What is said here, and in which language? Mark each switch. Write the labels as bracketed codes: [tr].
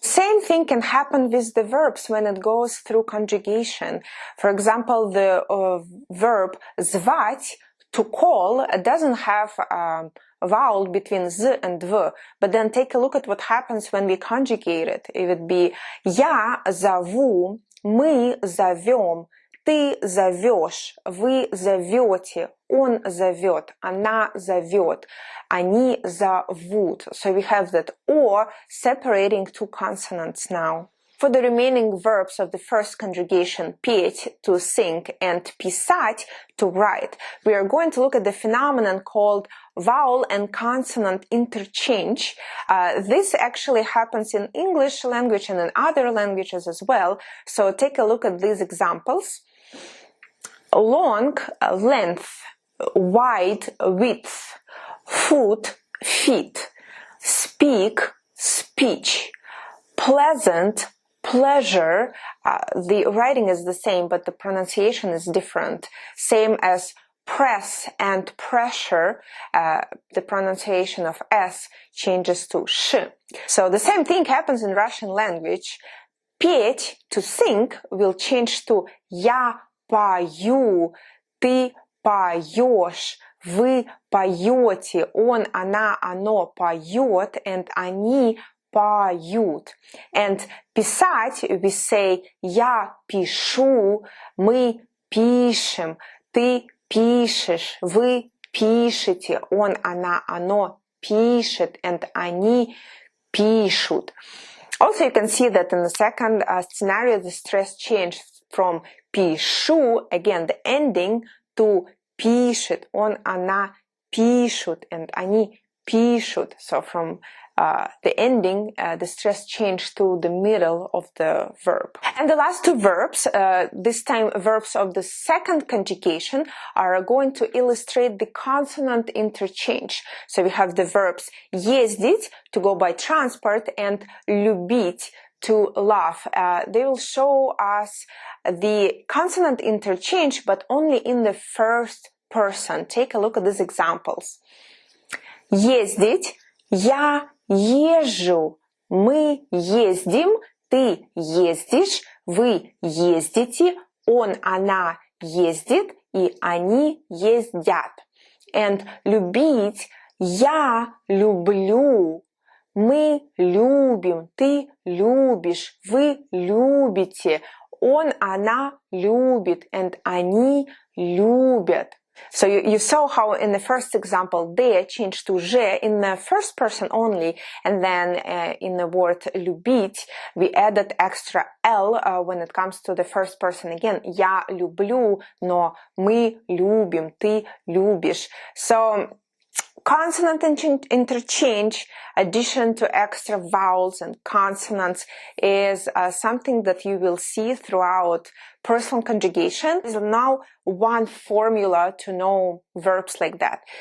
[en] Same thing can happen with the verbs when it goes through conjugation. For example, the verb звать, to call, doesn't have vowel between z and v, but then take a look at what happens when we conjugate it. It would be [ru] я зову, мы зовем, ты зовешь, вы зовете, он зовет, она зовет, они зовут. [en] So we have that or separating two consonants now. For the remaining verbs of the first conjugation, петь, to sing, and писать, to write, we are going to look at the phenomenon called vowel and consonant interchange. This actually happens in English language and in other languages as well. So take a look at these examples. Long, length, wide, width, foot, feet, speak, speech. Pleasant, pleasure, the writing is the same, but the pronunciation is different. Same as press and pressure, the pronunciation of S changes to sh. So the same thing happens in Russian language. [ru] Петь, [en] to sing, will change to [ru] я пою, ты поешь, вы поете, он, она, оно поет, and они поют. And писать, we say я пишу, мы пишем, ты пишешь, вы пишете, он, она, оно пишет, and они пишут. [en] Also, you can see that in the second scenario, the stress changed from пишу, again, the ending, to пишет, [ru] он, она пишут, [en] and они пишут. So from the ending, the stress changed to the middle of the verb. And the last two verbs, this time verbs of the second conjugation, are going to illustrate the consonant interchange. So we have the verbs ездить, to go by transport, and любить, to love. They will show us the consonant interchange, but only in the first person. Take a look at these examples. [ru] Ездить, я езжу, мы ездим, ты ездишь, вы ездите, он, она ездит, и они ездят. And любить, я люблю, мы любим, ты любишь, вы любите, он, она любит, and они любят. [en] So you saw how in the first example they changed to je in the first person only, and then in the word любить we added extra L when it comes to the first person again. [ru] Я люблю, но мы любим, ты любишь. [en] So consonant interchange, addition to extra vowels and consonants, is something that you will see throughout personal conjugation. There's now one formula to know verbs like that.